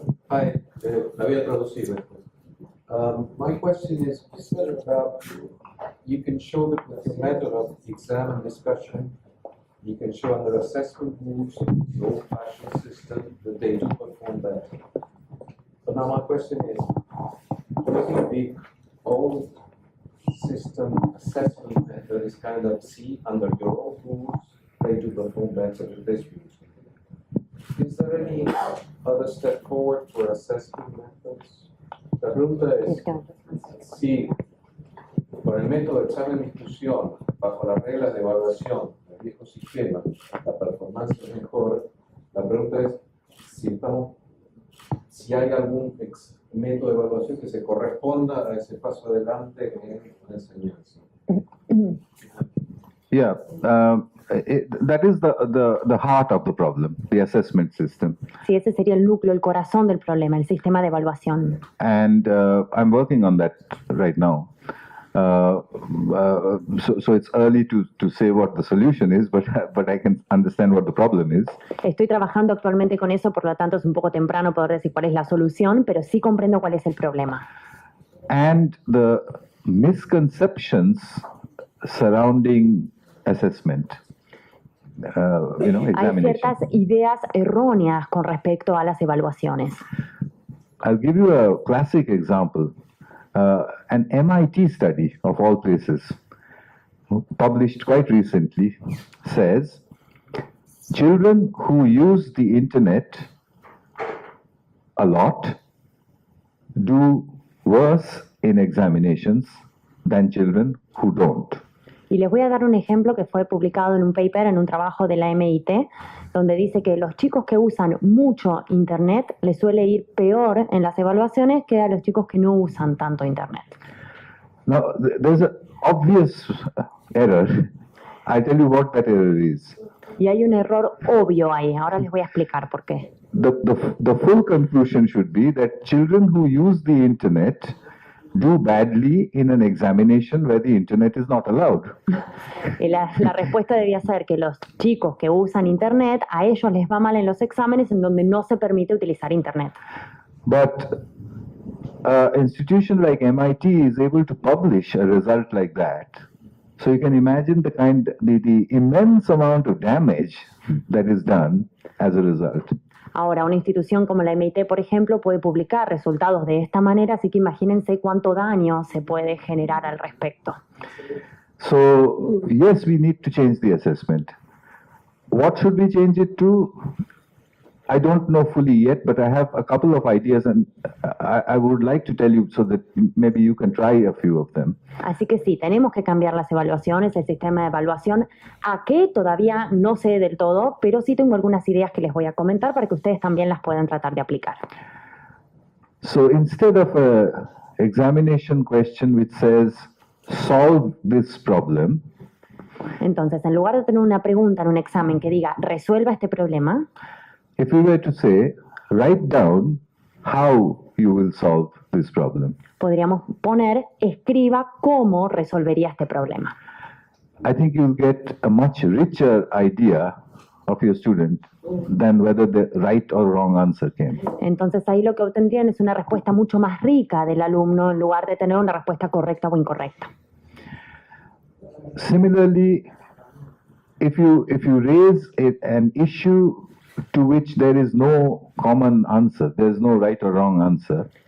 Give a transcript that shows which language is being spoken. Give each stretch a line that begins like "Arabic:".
Spanish: Hi, la voy a traducir después.
English: My question is, you said about you can show that with the method of exam and discussion, you can show under assessment rules, the old-fashioned system, that they do perform better. So now my question is, using the old system assessment method is kind of see under your old rules, they do perform better than this rule. Is there any other step forward for assessment methods?
Spanish: La pregunta es, si por el método de examen de discusión, bajo las reglas de evaluación del viejo sistema, la performance es mejor, la pregunta es si hay algún método de evaluación que se corresponda a ese paso adelante en la enseñanza.
English: yeah, that is the heart of the problem, the assessment system.
Spanish: Sí, ese sería el núcleo, el corazón del problema, el sistema de evaluación.
English: And I'm working on that right now. So it's early to say what the solution is, but I can understand what the problem is.
Spanish: Estoy trabajando actualmente con eso, por lo tanto es un poco temprano poder decir cuál es la solución, pero sí comprendo cuál es el problema.
English: And the misconceptions surrounding assessment,
Spanish: Hay
English: examination.
Spanish: ciertas ideas erróneas con respecto a las evaluaciones.
English: I'll give you a classic example. An MIT study, of all places, published quite recently, says children who use the internet a lot do worse in examinations than children who don't.
Spanish: Y les voy a dar un ejemplo que fue publicado en un paper, en un trabajo de la MIT, donde dice que los chicos que usan mucho Internet les suele ir peor en las evaluaciones que a los chicos que no usan tanto Internet.
English: Now, there's an obvious error. I'll tell you what that error is.
Spanish: Y hay un error obvio ahí. Ahora les voy a explicar por qué.
English: The full conclusion should be that children who use the internet do badly in an examination where the internet is not allowed.
Spanish: Y la respuesta debía ser que los chicos que usan Internet, a ellos les va mal en los exámenes en donde no se permite utilizar Internet.
English: But an institution like MIT is able to publish a result like that. So you can imagine the immense amount of damage that is done as a result.
Spanish: Ahora, una institución como la MIT, por ejemplo, puede publicar resultados de esta manera, así que imagínense cuánto daño se puede generar al respecto.
English: So, yes, we need to change the assessment. What should we change it to? I don't know fully yet, but I have a couple of ideas, and I would like to tell you so that maybe you can try a few of them.
Spanish: Así que sí, tenemos que cambiar las evaluaciones, el sistema de evaluación. ¿A qué? Todavía no sé del todo, pero sí tengo algunas ideas que les voy a comentar para que ustedes también las puedan tratar de aplicar.
English: So instead of a examination question which says, solve this problem,
Spanish: Entonces, en lugar de tener una pregunta en un examen que diga, resuelva este problema,
English: if we were to say, write down how you will solve this problem,
Spanish: podríamos poner, escriba cómo resolvería este problema.
English: I think you'll get a much richer idea of your student than whether the right or wrong answer came.
Spanish: Entonces, ahí lo que obtendrían es una respuesta mucho más rica del alumno en lugar de tener una respuesta correcta o incorrecta.
English: Similarly, if you raise an issue to which there is no common answer, there is no right or wrong answer,